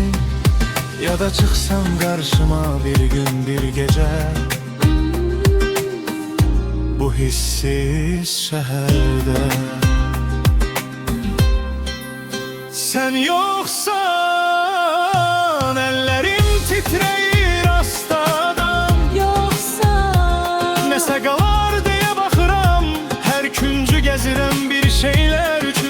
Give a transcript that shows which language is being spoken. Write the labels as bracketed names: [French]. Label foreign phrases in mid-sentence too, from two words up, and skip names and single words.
[Turkish] Ya da çıksan karşıma bir gün bir gece, bu hissiz şehirde. Sen yoksan ellerim titreyir hastadan. [Azerbaijani] Nəsə qalar deyə baxıram, hər küncü gəzirəm bir şeylər